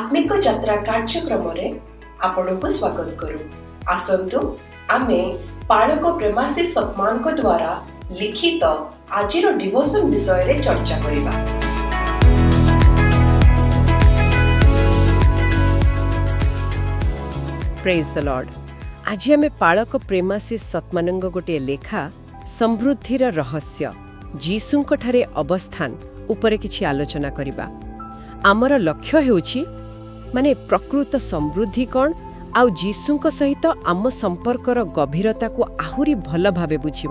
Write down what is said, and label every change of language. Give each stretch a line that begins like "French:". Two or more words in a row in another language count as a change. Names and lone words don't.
Odia: ଦୈବିକ ଯାତ୍ରା କାର୍ଯ୍ୟକ୍ରମ ରେ ଆପଣଙ୍କୁ ସ୍ୱାଗତ କରୁ। ଆସନ୍ତୁ ଆମେ ପାଳକ ପ୍ରେମାଶୀଷ ସତମାନ ଙ୍କ ଦ୍ୱାରା ଲିଖିତ ଆଜିର ଡିଭୋସନ ବିଷୟ ରେ ଚର୍ଚ୍ଚା କରିବା।
English: Praise the Lord.
Odia: ଆଜି ଆମେ ପାଳକ ପ୍ରେମାଶୀଷ ସତମାନଙ୍କ ଗୋଟେ ଲେଖା ସମୃଦ୍ଧିର ରହସ୍ୟ ଯୀଶୁଙ୍କ ଠାରେ ଅବସ୍ଥାନ ଉପରେ କିଛି ଆଲୋଚନା କରିବା। ଆମର ଲକ୍ଷ୍ୟ ହେଉଛି ମାନେ ପ୍ରକୃତ ସମୃଦ୍ଧି କଣ ଆଉ ଯୀଶୁଙ୍କ ସହିତ ଆମ ସମ୍ପର୍କର ଗଭୀରତା କୁ ଆହୁରି ଭଲ ଭାବେ ବୁଝିବା।